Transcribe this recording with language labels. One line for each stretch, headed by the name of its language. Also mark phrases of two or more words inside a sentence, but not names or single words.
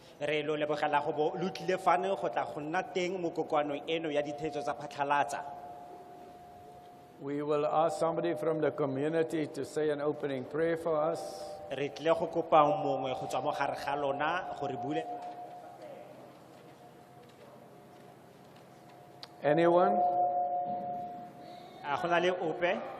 Tswana: Re lo lebogela go bo lo tlile fane go tla go nna teng mo kokoanong eno ya ditheetso tsa phatlhalatsa.
English: We will ask somebody from the community to say an opening prayer for us.
Tswana: Re tlile go kopa mongwe go tswa mo gare ga lona gore bule.
English: Anyone?
Tswana: A go na le ope?